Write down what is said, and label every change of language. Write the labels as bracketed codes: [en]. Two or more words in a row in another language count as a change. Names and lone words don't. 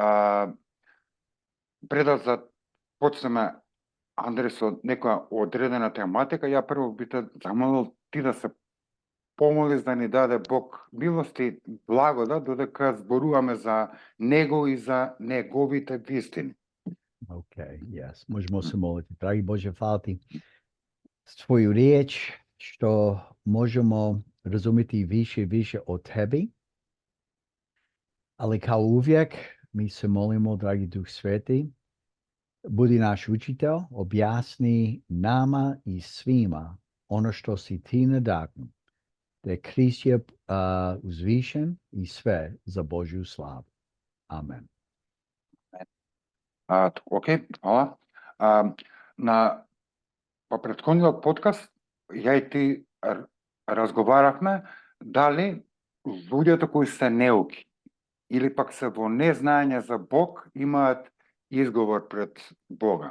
[mk] пред да почнеме, Андре, со некоја одредена тематика, ја прво би те замолил ти да се помолиш да ни даде Бог милост и благодат додека зборуваме за Него и за Неговите вистини. [en] Okay, yes. [hr] Možemo se moliti. Dragi Bože, hvala ti s tvoju riječ, što možemo razumjeti više i više o tebi. Ali kao uvijek, mi se molimo, dragi Duh Sveti, budi naš učitelj, objasni nama i svima ono što si ti nadahnu, da je Krist je uzvišen i sve za Božju slavu. Amen. Окей, hvala. [mk] По претходниот подкаст, ја и ти разговаравме дали луѓето кои се неуки или пак се во незнаење за Бог имаат изговор пред Бога.